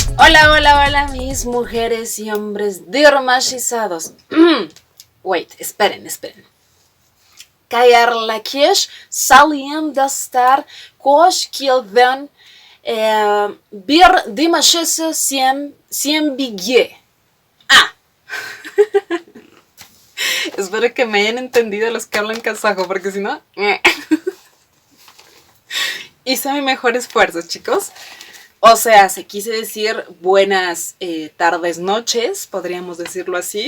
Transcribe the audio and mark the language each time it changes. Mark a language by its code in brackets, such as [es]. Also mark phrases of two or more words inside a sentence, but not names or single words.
[es] Hola, hola, hola, mis mujeres y hombres dirmashizados. Wait, esperen. Kayarlakish saliem dastar kosh kilden bir dimashese siem bigye. Espero que me hayan entendido los que hablan kazajo, porque si no... Hice mi mejor esfuerzo, chicos. O sea, se quise decir buenas tardes, noches, podríamos decirlo así.